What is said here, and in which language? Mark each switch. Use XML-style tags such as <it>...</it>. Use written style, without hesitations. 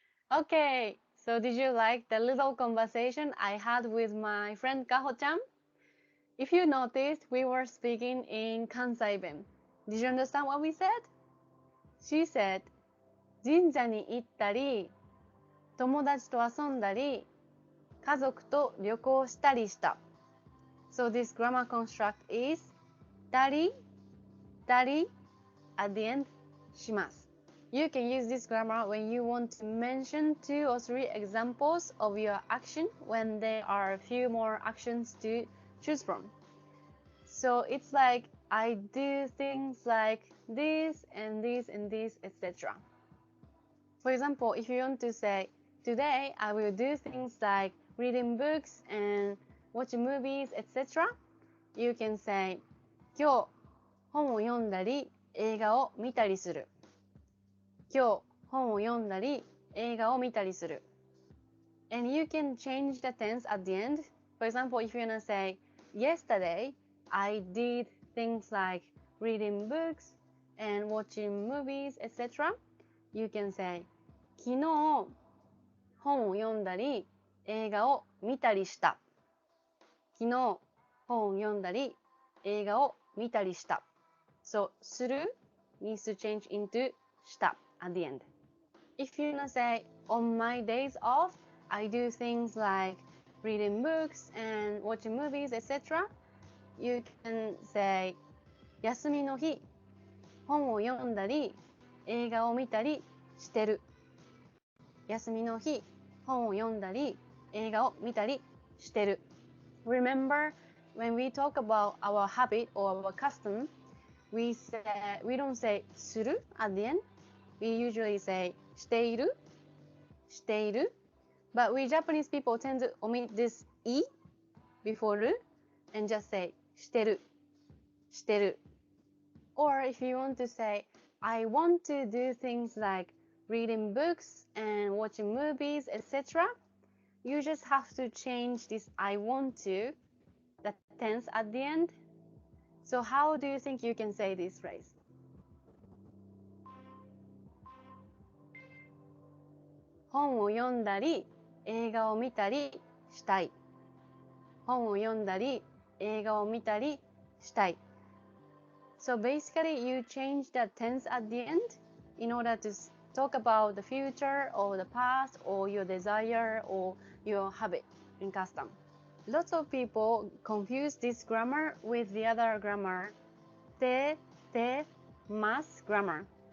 <en>Okay, so did you like the little conversation I had with my friend Kaho-chan? If you noticed, we were speaking in Kansai Ben. Did you understand what we said? She said,</en> <ja>神社に行ったり、友達と遊んだり、家族と旅行したりした。</ja> <en>So this grammar construct is たり、たり at the end します。 You can use this grammar when you want to mention 2 or 3 examples of your action when there are a few more actions to choose from. So it's like I do things like this and this and this, etc. For example, if you want to say, today I will do things like reading books and watching movies, etc. You can say,</en> <ja>今日本を読んだり映画を見たりする。今日本を読んだり映画を見たりする。</ja> <en>And you can change the tense at the end. For example, if you want to say, yesterday I did things like reading books and watching movies, etc. You can say,</en> <ja>昨日本を読んだり映画を見たりした。昨日本を読んだり映画を見たりした。</ja> <en>So, する needs to change into した at the end. If you wanna say, on my days off, I do things like reading books and watching movies, etc. You can say,</en> <ja>休みの日、本を読んだり映画を見たりしてる。休みの日、本を読んだり映画を見たりしてる。</ja> <en>Remember, when we talk about our habit or our custom, we don't say する at the end. We usually say している but we Japanese people tend to omit this e before る and just say してる or if you want to say I want to do things like reading books and watching movies, etc. You just have to change this I want to, the tense at the end. So how do you think you can say this phrase?</en> <ja>本を読んだり映画を見たりしたい。本を読んだり映画を見たりしたい。</ja> <en>So basically you change the tense at the end in order to talk about the future or the past or your desire or your habit and custom. Lots of people confuse this grammar with the other grammar, て、mas grammar.</en>